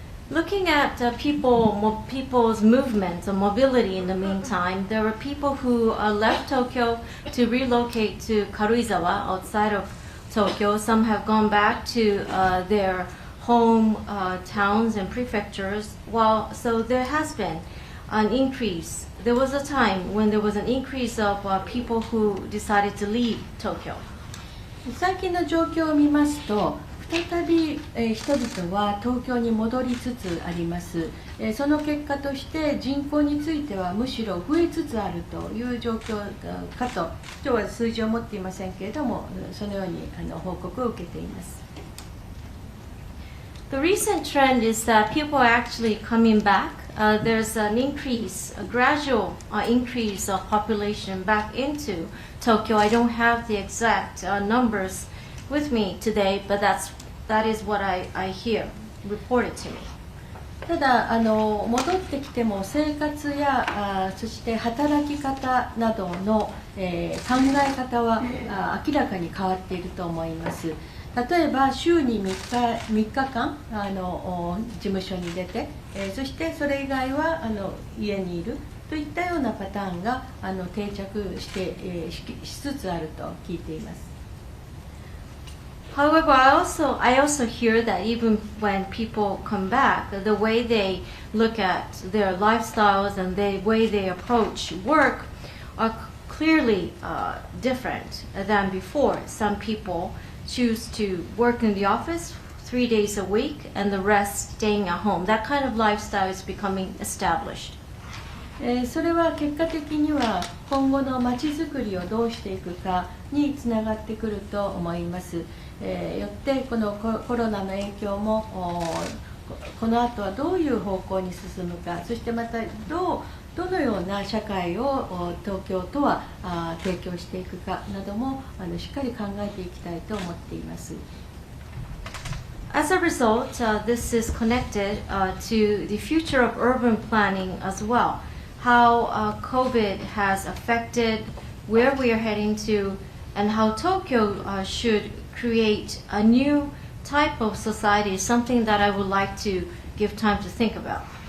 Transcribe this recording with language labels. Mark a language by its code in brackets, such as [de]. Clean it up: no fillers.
[en] Looking at people's movement or mobility in the meantime, there were people who left Tokyo to relocate to Karuizawa outside of Tokyo. Some have gone back to their home towns and prefectures. So there has been an increase. There was a time when there was an increase of people who decided to leave Tokyo. [ja] 最近の状況を見ますと、再び人々は東京に戻りつつあります。その結果として人口についてはむしろ増えつつあるという状況かと、今日は数字を持っていませんけれども、そのように報告を受けています。 [en] The recent trend is that people are actually coming back. There's an increase, a gradual increase of population back into Tokyo. I don't have the exact numbers with me today, but that is what I hear reported to me. [ja] ただ戻ってきても生活やそして働き方などの、考え方は明らかに変わっていると思います。例えば週に3日間事務所に出て、そしてそれ以外は家にいるといったようなパターンが定着しつつあると聞いています。 [en] However, I also hear that even when people come back, the way they look at their lifestyles and the way they approach work are clearly different than before. Some people choose to work in the office 3 days a week and the rest staying at home. That kind of lifestyle is becoming established. [ja] それは結果的には今後のまちづくりをどうしていくかにつながってくると思います。よってこのコロナの影響もこの後はどういう方向に進むか、そしてまたどのような社会を東京都は提供していくかなどもしっかり考えていきたいと思っています。 [en] As a result, this is connected to the future of urban planning as well. How COVID has affected where we are heading to, and how Tokyo should create a new type of society is something that I would like to give time to think about.